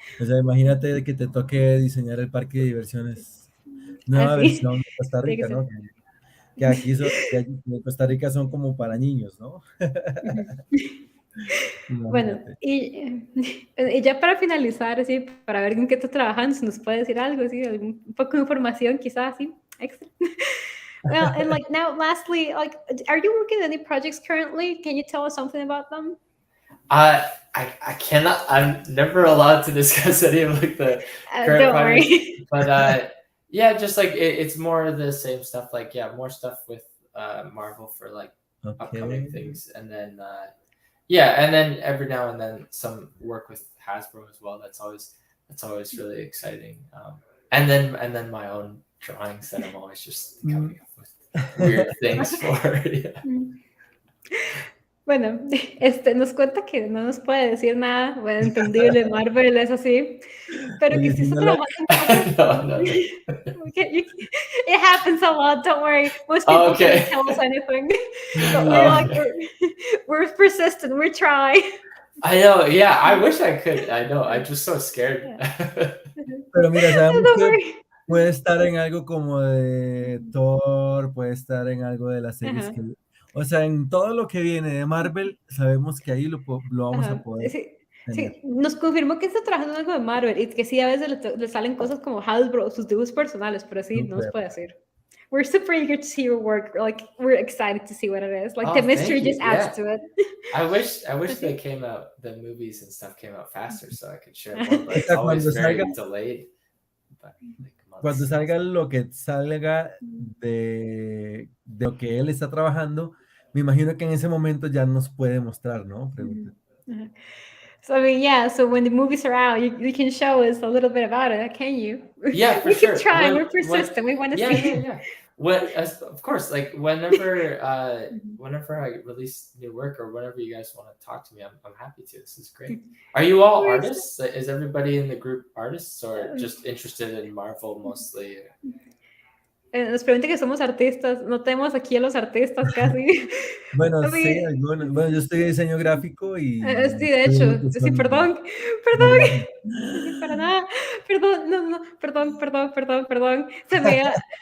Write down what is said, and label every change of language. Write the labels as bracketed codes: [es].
[es] O sea, imagínate que te toque diseñar el parque de diversiones, nueva versión de Costa Rica, ¿no? Que aquí en Costa Rica son como para niños, ¿no? Bueno, y ya para finalizar, así, para ver en qué estás trabajando, si nos puede decir algo, así, un poco de información, quizás, así, extra. [en] Well, and like now, lastly, like, are you working on any projects currently? Can you tell us something about them? I cannot. I'm never allowed to discuss any of like the current projects, but yeah, just like it's more of the same stuff. Like more stuff with Marvel for like upcoming things, and then and then every now and then some work with Hasbro as well. That's always really exciting. And then my own drawings that I'm always just coming up with weird things for. Yeah. [es] Bueno, nos cuenta que no nos puede decir nada, bueno, entendible, Marvel es así, pero que sí está trabajando. No. [en] It happens a lot, don't worry. Most people can't tell us anything. But we're persistent, we try. I know, yeah, I wish I could. I know, I'm just so scared. [es] Pero mira, sabemos que puede estar en algo como de Thor, puede estar en algo de las series que... O sea, en todo lo que viene de Marvel, sabemos que ahí lo vamos a poder tener. Sí, nos confirmó que está trabajando en algo de Marvel, y que sí, a veces le salen cosas como Hasbro, sus dibujos personales, pero sí, no nos puede decir. [en] We're super eager to see your work. Like, we're excited to see what it is. Like, the mystery just adds to it. I wish the movies and stuff came out faster so I could share more, but it's always very delayed. [es] Cuando salga lo que salga de lo que él está trabajando, me imagino que en ese momento ya nos puede mostrar, ¿no? Pregunta. [en] So I mean, yeah. So when the movies are out, you can show us a little bit about it, can you? Yeah, for we sure. Keep trying. We're persistent. We want to see. Yeah. Of course, like whenever I release new work or whenever you guys want to talk to me, I'm happy to. This is great. Are you all artists? Is everybody in the group artists or just interested in Marvel mostly? [es] Nos pregunta que somos artistas. No tenemos aquí a los artistas casi. Bueno, sí, algunos. Bueno, yo estoy de diseño gráfico y... sí, de hecho. Sí, perdón. Sí, para nada. Perdón. Se me...